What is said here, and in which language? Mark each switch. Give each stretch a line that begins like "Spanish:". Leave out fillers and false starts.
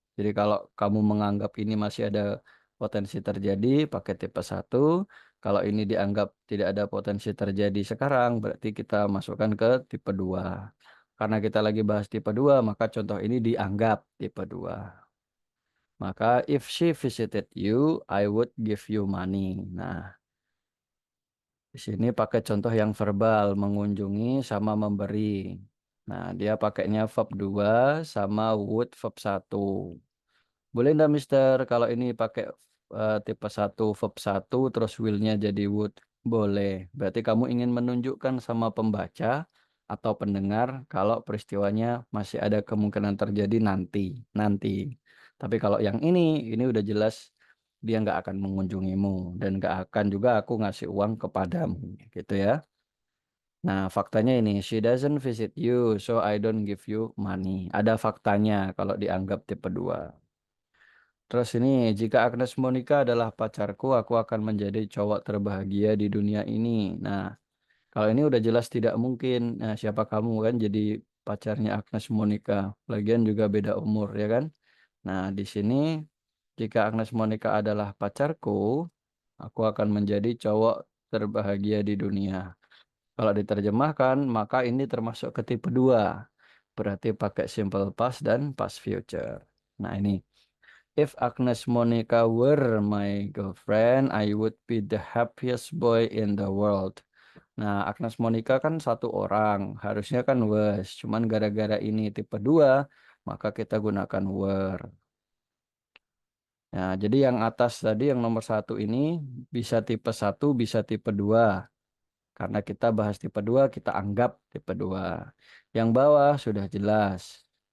Indonesian: Jadi kalau kamu menganggap ini masih ada potensi terjadi, pakai tipe 1. Kalau ini dianggap tidak ada potensi terjadi sekarang, berarti kita masukkan ke tipe 2. Karena kita lagi bahas tipe 2, maka contoh ini dianggap tipe 2. Maka
English: if she visited you, I would give you money.
Indonesian: Nah, di sini pakai contoh yang verbal, mengunjungi sama memberi. Nah, dia pakainya verb 2 sama would verb 1. Boleh enggak Mister kalau ini pakai tipe 1 verb 1 terus will-nya jadi would? Boleh. Berarti kamu ingin menunjukkan sama pembaca atau pendengar kalau peristiwanya masih ada kemungkinan terjadi nanti. Nanti. Tapi kalau yang ini udah jelas dia nggak akan mengunjungimu dan nggak akan juga aku ngasih uang kepadamu. Gitu ya. Nah, faktanya ini,
English: she doesn't visit you, so I don't give you money.
Indonesian: Ada faktanya kalau dianggap tipe 2. Terus ini, jika Agnes Monica adalah pacarku, aku akan menjadi cowok terbahagia di dunia ini. Nah, kalau ini udah jelas tidak mungkin. Nah, siapa kamu kan jadi pacarnya Agnes Monica. Lagian juga beda umur, ya kan? Nah, di sini, jika Agnes Monica adalah pacarku, aku akan menjadi cowok terbahagia di dunia. Kalau diterjemahkan, maka ini termasuk ke tipe 2. Berarti pakai simple past dan past future. Nah ini,
English: if Agnes Monica were my girlfriend, I would be the happiest boy in the world.
Indonesian: Nah, Agnes Monica kan satu orang, harusnya kan was. Cuman gara-gara ini tipe 2, maka kita gunakan were. Nah, jadi yang atas tadi, yang nomor 1 ini, bisa tipe 1, bisa tipe 2. Karena kita bahas tipe 2, kita anggap tipe 2. Yang bawah sudah jelas.